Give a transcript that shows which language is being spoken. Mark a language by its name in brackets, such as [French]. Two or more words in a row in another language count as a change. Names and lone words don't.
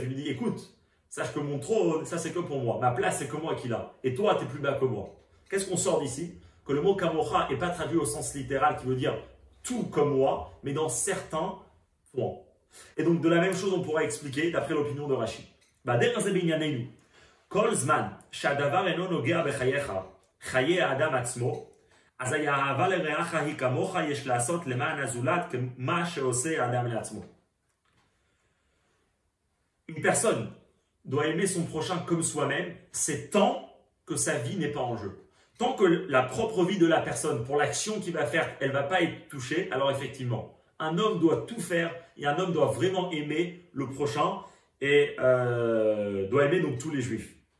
[French] Il lui dit, écoute, sache que mon trône, ça c'est que pour moi. Ma place, c'est que moi qui l'a. Et toi, tu es plus bas que moi. Qu'est-ce qu'on sort d'ici? Que le mot Kamocha n'est pas traduit au sens littéral qui veut dire tout comme moi, mais dans certains points. Et donc, de la même chose, on pourra expliquer d'après l'opinion de Rashi. [Hebrew] כל זמן, שהדבר אינו נוגע בחייך, חיי אדם עצמו, אז האהבה לרעך היא כמוך יש לעשות למען הזולת כמה שעושה האדם לעצמו. [French] Une personne doit aimer son prochain comme soi-même, c'est tant que sa vie n'est pas en jeu. Tant que la propre vie de la personne, pour l'action qu'il va faire, elle ne va pas être touchée, alors effectivement, un homme doit tout faire et un homme doit vraiment aimer le prochain et doit aimer donc tous les juifs.